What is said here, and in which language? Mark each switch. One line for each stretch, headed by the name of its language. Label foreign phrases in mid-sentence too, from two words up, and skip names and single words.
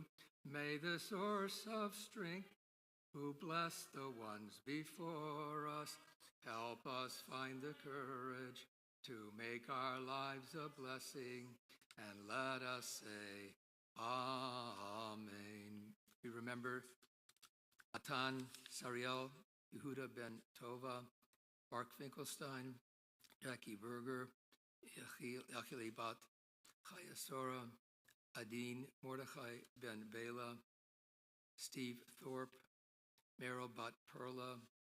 English: May the source of strength, who bless the ones before us, help us find the courage to make our lives a blessing, and let us say, Amen. We remember Atan Sariel, Yehuda ben Tova, Mark Finkelstein, Jackie Berger, Yachili bat Chayasora, Adine Mordechai ben Bela, Steve Thorpe, Meryl bat Perla,